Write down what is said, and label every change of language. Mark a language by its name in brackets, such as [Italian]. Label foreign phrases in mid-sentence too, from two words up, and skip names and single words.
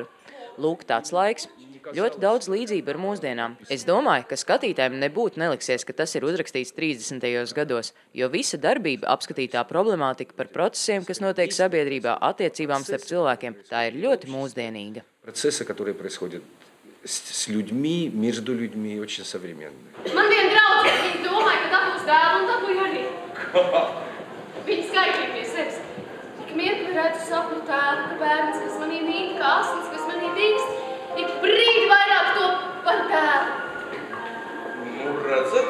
[Latvian] Lūk, tāds laiks. Ļoti daudz līdzību ar mūsdienām. Es domāju, ka skatītājiem nebūtu neliksies, ka tas ir uzrakstīts 30. gados, jo visa darbība apskatītā problemātika par procesiem, kas notiek sabiedrībā, attiecībām starp cilvēkiem, tā ir ļoti mūsdienīga. [Russian] Процессы, которые происходят с людьми, между людьми, очень современные. [Latvian] Man viena draudze, viņa domāja, ka dabūs dēlu un dabūja arī. Viņa skaitīja pie sevis. Ik mirkli redzu sapņu tēlu, ka bērns, kas manī mīt, kā asins, kas manī dīkst, ik brīdi vairāk to par tēlu. Redzat?